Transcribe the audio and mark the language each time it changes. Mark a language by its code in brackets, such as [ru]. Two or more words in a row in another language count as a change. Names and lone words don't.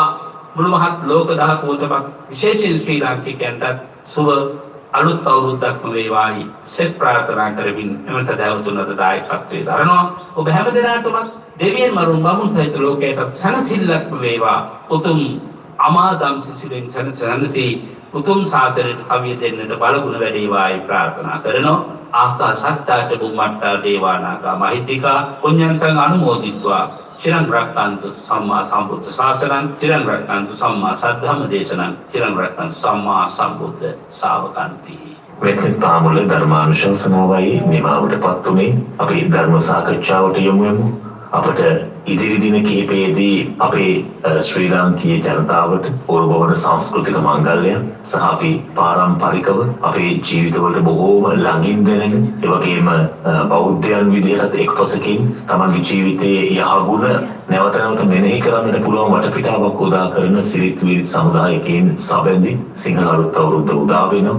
[si] මුළු මහත් ලෝක ධාතුවටම විශේෂයෙන් ශ්‍රී ලාංකිකයන්ට සුව අලුත් අවුරුද්දක්ම වේවායි සෙත් ප්‍රාර්ථනා කරමින් එම සදාවතුන්ට දායකත්වයේ දරනවා. ඔබ හැම දිනකටම දෙවියන් මරුන් බමුණු සහිත ලෝකයට සැනසෙල්ලක්ම වේවා. උතුම් අමාදම් සිසිලෙන් සැනසී උතුම් ශාසනයට සවිය දෙන්නට බලගුණ වැඩේවායි ප්‍රාර්ථනා කරනවා. [pi] ආස්ථා සත්‍යාච බුම්මට්ටා දේවානාගා මහිද්దికා පුඤ්ඤන්තං අනුමෝදිත්වා චිරං රක්ඛන්තු සම්මා සම්බුද්ධ ශාසනං චිරං රක්ඛන්තු සම්මා සද්ධම්ම දේශනං චිරං රක්ඛන්තු සම්මා සම්බුද්ධ ශාවකන්ති. [si] මෙතන පාමුල ධර්මානුශාසනාවයි නිමාවටපත් උනේ. අපි ධර්ම සාකච්ඡාවට යමු. අපට ඉදිරි දින කිහිපයේදී අපේ ශ්‍රී ලාංකීය ජනතාවට ඕර්වවන සංස්කෘතික මංගල්‍ය සහ අපි පාරම්පරිකව අපේ ජීවිතවලට බොහෝම ළඟින් දැනෙන ඒ වගේම බෞද්ධයන් විදිහට එක්පසකින් තමන්ගේ ජීවිතයේ යහගුණ නැවත නැවත මෙනෙහි කරන්නට පුළුවන් වටපිටාවක් උදා කරන සිරිත් විරිත් සමුදායකින් සැබඳි සිංහල අලුත් අවුරුද්ද උදා වෙනවා.